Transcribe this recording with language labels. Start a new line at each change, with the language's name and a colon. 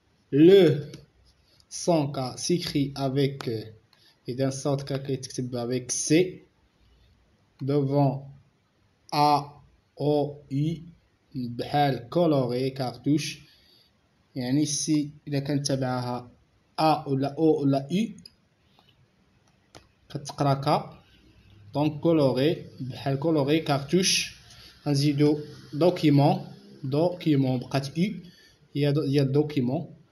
French: Le son K s'écrit avec et d'un son K qui est avec C devant A, O, U بحال coloré cartouche.
Arabic: يعني ici إذا كان تبعها A ولا O ولا U كتقرا K.
French: Donc coloré بحال coloré cartouche.
Arabic: غنزيدو document بقات U هي document.